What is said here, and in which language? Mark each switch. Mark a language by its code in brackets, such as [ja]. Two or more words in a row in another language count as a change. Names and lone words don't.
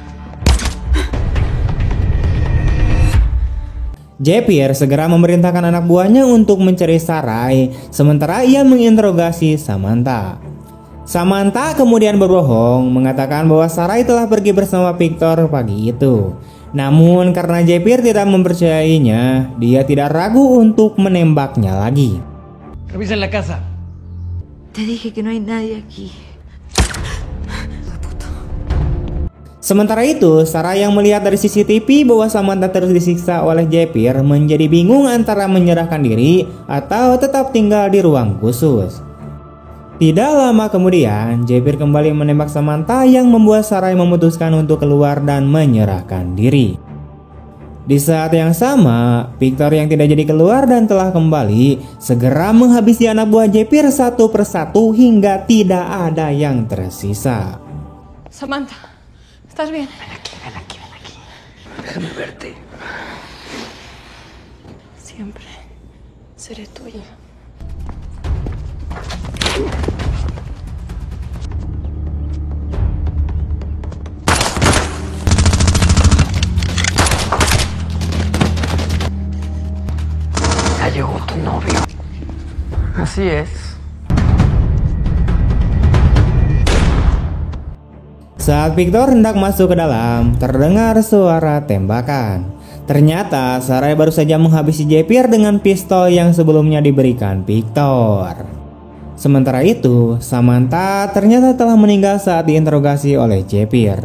[id] Javier segera memerintahkan anak buahnya untuk mencari Sarai, sementara ia menginterogasi Samantha. Samantha kemudian berbohong, mengatakan bahwa Sarai telah pergi bersama Victor pagi itu. Namun karena Javier tidak mempercayainya, dia tidak ragu untuk menembaknya lagi. [es] Revisen la casa. Te dije que no hay nadie aquí. [id] Sementara itu, Sarai yang melihat dari CCTV bahwa Samantha terus disiksa oleh Javier menjadi bingung antara menyerahkan diri atau tetap tinggal di ruang khusus. Tidak lama kemudian, Jepir kembali menembak Samantha yang membuat Sarai memutuskan untuk keluar dan menyerahkan diri. Di saat yang sama, Victor yang tidak jadi keluar dan telah kembali segera menghabisi anak buah Jepir satu persatu hingga tidak ada yang tersisa. [es] Samantha, ¿estás bien? Ven aquí. Déjame verte. Siempre seré tuya. Ya llegó tu novio. Así es. [id] Saat Victor hendak masuk ke dalam, terdengar suara tembakan. Ternyata Sarai baru saja menghabisi Jepir dengan pistol yang sebelumnya diberikan Victor. Sementara itu, Samantha ternyata telah meninggal saat diinterogasi oleh Jepir.